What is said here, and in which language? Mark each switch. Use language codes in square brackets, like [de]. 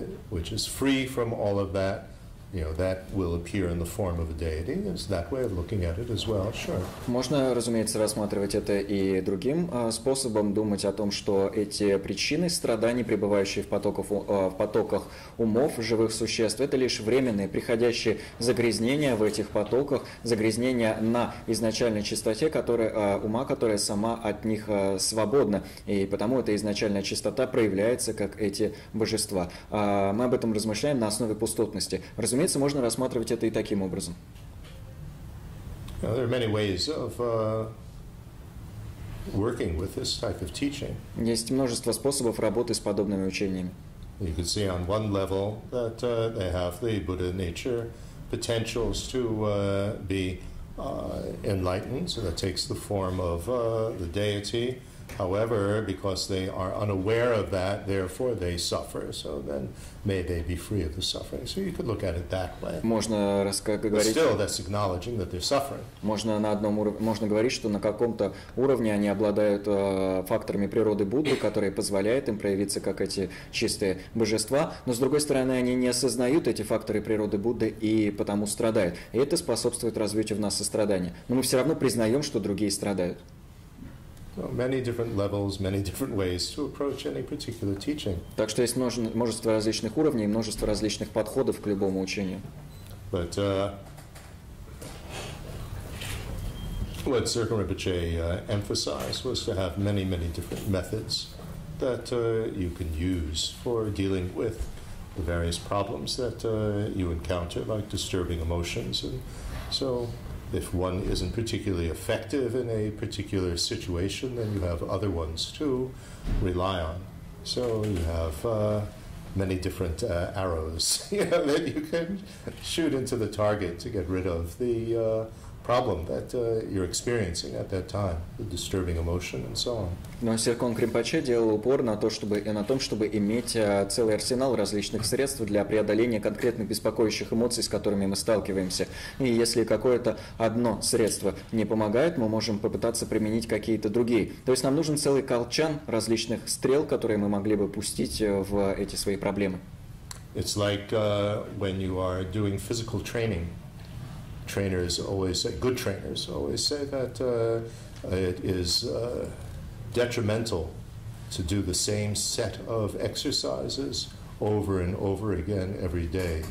[en] Which is free from all of that, you know, that will appear in the form of a deity. There's that way of looking at it as well, sure. [ru] Можно, разумеется, рассматривать это и другим способом, думать о том, что эти причины страданий, пребывающие в потоках умов живых существ, это лишь временные, приходящие загрязнения в этих потоках, загрязнения на изначальной чистоте ума, которая сама от них свободна. И потому эта изначальная чистота проявляется как эти божества. Мы об этом размышляем на основе пустотности. Разумеется, можно рассматривать это и таким образом. [en] There are many ways of working with this type of teaching. [ru] Есть множество способов работы с подобными учениями. [en] You can see on one level that they have the Buddha nature potentials to be enlightened, so that takes the form of the deity. However, because they are unaware of that, therefore they suffer. So then may they be free of the suffering. So you could look at it that way. [ru] Можно [en] But still, that's acknowledging that they're suffering. [ru] Можно говорить, что на каком-то уровне они обладают факторами природы Будды, которые позволяют им проявиться как эти чистые божества. Но с другой стороны, они не осознают эти факторы природы Будды и потому страдают. И это способствует развитию в нас сострадания. Но мы все равно признаем, что другие страдают. [en] Many different levels, many different ways to approach any particular teaching. [ru] Так что есть множество различных уровней, множество различных подходов к любому учению. [en] But what Circle Rinpoche emphasized was to have many, many different methods that you can use for dealing with the various problems that you encounter, like disturbing emotions. And so if one isn't particularly effective in a particular situation, then you have other ones to rely on. So you have many different arrows that you can shoot into the target to get rid of the problem that you're experiencing at that time, the disturbing emotion and so on. [ru] Но Серкон Римпоче делал упор на том, чтобы иметь целый арсенал различных средств для преодоления конкретных беспокоящих эмоций, с которыми мы сталкиваемся. И если какое-то одно средство не помогает, мы можем попытаться применить какие-то другие. То есть нам нужен целый колчан различных стрел, которые мы могли бы пустить в эти свои проблемы. [en] It's like when you are doing physical training. trainers always say, good trainers always say that it is detrimental to do the same set of exercises over and over again every day.